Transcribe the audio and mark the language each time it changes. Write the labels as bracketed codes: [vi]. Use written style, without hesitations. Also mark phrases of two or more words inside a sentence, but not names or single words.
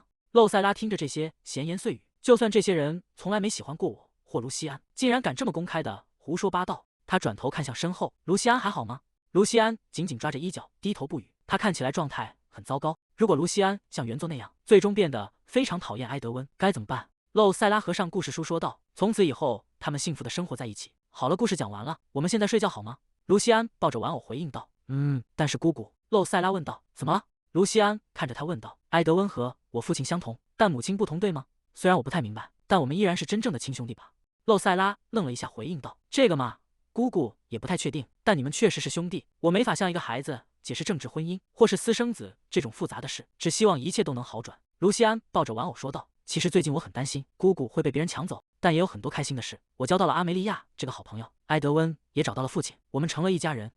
[zh] 露塞拉聽着這些閒言碎語，就算這些人從來沒喜歡過我或盧西安，竟然敢這麼公開的胡說八道。他轉頭看向身後：“盧西安還好嗎？”盧西安緊緊抓着衣角，低頭不語。他看起來狀態很糟糕。如果盧西安像原作那樣，最終變得非常討厭埃德溫，該怎麼辦？露塞拉合上故事書說道：“從此以後，他們幸福的生活在一起。好了，故事講完了，我們現在睡覺好嗎？”盧西安抱着玩偶回應道：“但是姑姑。” 露塞拉問道：“怎麼了？” 盧西安看着他問道：“埃德溫和我父親相同，但母親不同，對嗎？雖然我不太明白，但我們依然是真正的親兄弟吧？” 露塞拉愣了一下，回應道：“這個嘛，姑姑也不太確定，但你們確實是兄弟。我沒法向一個孩子解釋政治婚姻或是私生子這種複雜的事，只希望一切都能好轉。” 盧西安抱着玩偶說道：“其實最近我很擔心姑姑會被別人搶走，但也有很多開心的事。我交到了阿梅利亞這個好朋友，埃德溫也找到了父親，我們成了一家人。